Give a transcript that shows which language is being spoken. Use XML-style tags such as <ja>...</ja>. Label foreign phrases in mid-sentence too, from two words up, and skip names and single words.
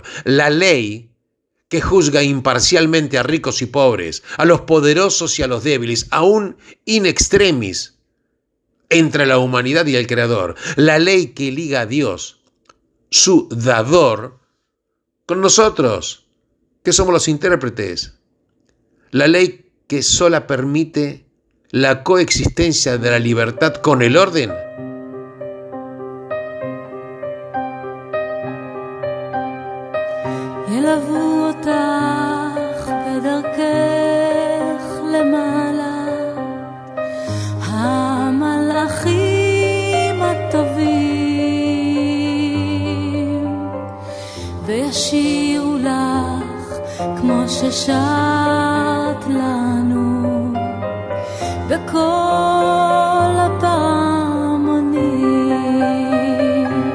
<es>La ley que juzga imparcialmente a ricos y pobres, a los poderosos y a los débiles, aún</es> <la>in extremis,</la> <es>entre la humanidad y el Creador. La ley que liga a Dios, su dador, con nosotros, que somos los intérpretes. La ley que sola permite la coexistencia de la libertad con el orden.</es> <he>ילוו אותך בדרכך למעלה, המלאכים הטובים, וישירו לך כמו ששרת לנו בכל הפעמונים.</he>